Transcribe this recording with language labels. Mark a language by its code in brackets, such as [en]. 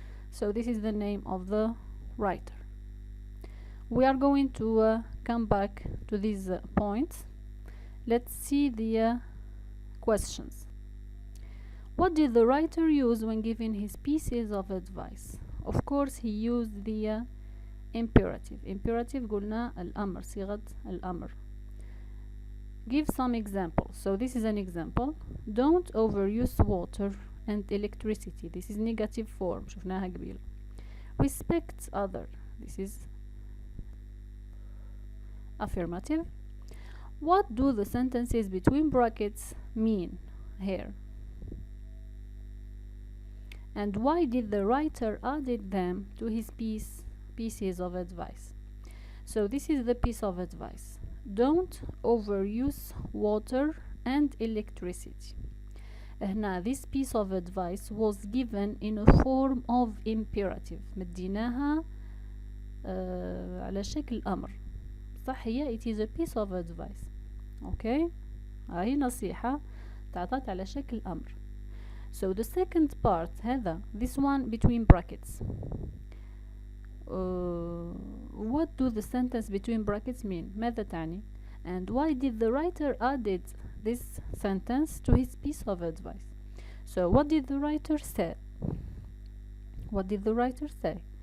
[en] So this is the name of the writer. We are going to come back to these points. Let's see the questions. What did the writer use when giving his pieces of advice? Of course he used the imperative. [ar] Imperative قلنا الأمر, صيغة الأمر. [en] Give some examples. So this is an example. Don't overuse water and electricity. This is negative form. [ar] شفناها قبل. [en] Respect other. This is affirmative. What do the sentences between brackets mean here? And why did the writer added them to his pieces of advice? So this is the piece of advice. Don't overuse water and electricity. Now this piece of advice was given in a form of imperative. [ar] مديناها على شكل أمر. صح هي [en] it is a piece of advice. Okay. [ar] هاي نصيحة تعطت على شكل أمر. [en] So the second part [ar] هذا [en] this one between brackets. What do the sentence between brackets mean? [ar] ماذا تعني? [en] And why did the writer added this sentence to his piece of advice? So what did the writer say? What did the writer say?